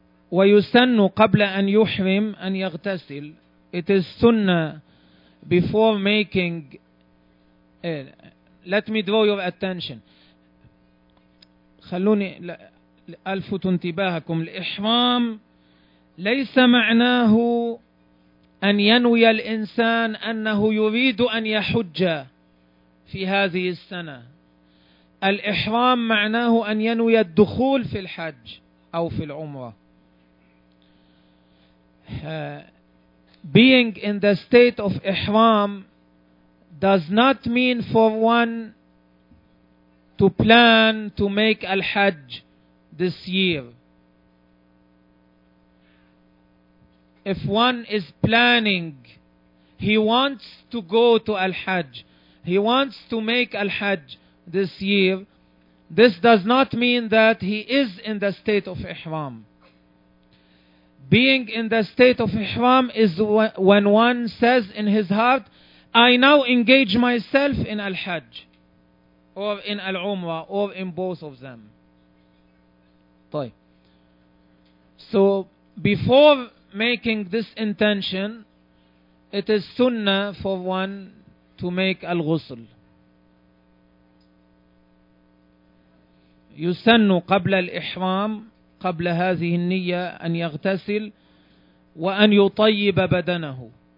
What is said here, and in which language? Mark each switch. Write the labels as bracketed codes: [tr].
[ar] ويسن قبل أن يحرم أن يغتسل. [en] It is sunnah before making. Let me draw your attention. [ar] خلوني ألفت انتباهكم. الإحرام ليس معناه أن ينوي الإنسان أنه يريد أن يحج في هذه السنة. الإحرام معناه أن ينوي الدخول في الحج أو في العمرة. [en] Being in the state of ihram does not mean for one to plan to make al-Hajj this year. If one is planning, he wants to go to al-Hajj, he wants to make al-Hajj this year, this does not mean that he is in the state of ihram. Being in the state of ihram is when one says in his heart, I now engage myself in al-Hajj or in al-Umrah or in both of them. So before making this intention, it is sunnah for one to make al-ghusl. [ar] يسن قبل الإحرام قبل هذه النية أن يغتسل وأن يطيب بدنه.